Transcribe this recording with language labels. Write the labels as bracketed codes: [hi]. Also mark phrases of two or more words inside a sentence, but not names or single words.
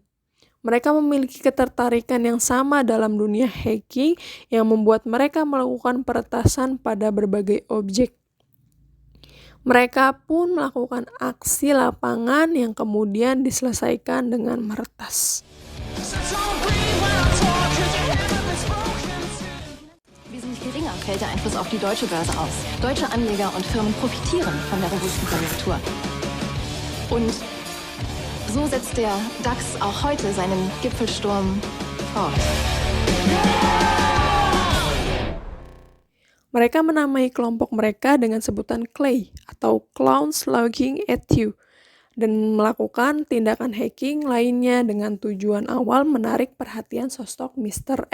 [id] Mereka memiliki ketertarikan yang sama dalam dunia hacking yang membuat mereka melakukan peretasan pada berbagai objek. Mereka pun melakukan aksi lapangan yang kemudian diselesaikan dengan meretas. [de] Wesentlich geringer fällt der Einfluss auf die deutsche Börse aus. Deutsche Anleger und Firmen profitieren von der robusten Konjunktur. Und so setzt der DAX auch heute seinen Gipfelsturm fort. [id] Mereka menamai kelompok mereka dengan sebutan Clay atau Clowns Looking at You dan melakukan tindakan hacking lainnya dengan tujuan awal menarik perhatian sosok Mr.